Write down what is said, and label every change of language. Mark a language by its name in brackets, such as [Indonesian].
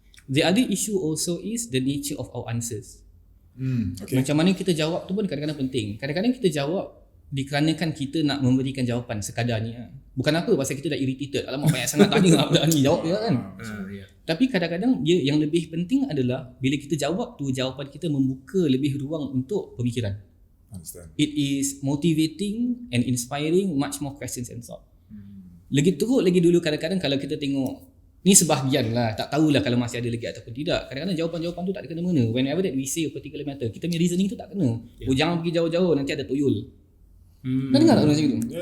[English] The other issue also is the nature of our answers. Okay. [Malay] Macam mana kita jawab tu pun kadang-kadang penting. Kadang-kadang kita jawab dikarenakan kita nak memberikan jawapan sekadarnya. Bukan apa, pasal kita dah irritated. Alamak banyak sangat tanya apa ni, jawab je kan. Tapi kadang-kadang yang lebih penting adalah bila kita jawab tu, jawapan kita membuka lebih ruang untuk pemikiran. [English] Understand. It is motivating and inspiring much more questions and thought. [Malay] Lagi teruk lagi dulu kadang-kadang kalau kita tengok ni sebahagian lah, tak tahulah kalau masih ada lagi ataupun tidak. Kadang-kadang jawapan-jawapan tu tak ada kena-mena. [English] Whenever that we say a particular matter, [Malay] kita punya reasoning tu tak kena. Jangan pergi jauh-jauh, nanti ada tuyul. Kan dengar tak orang macam tu?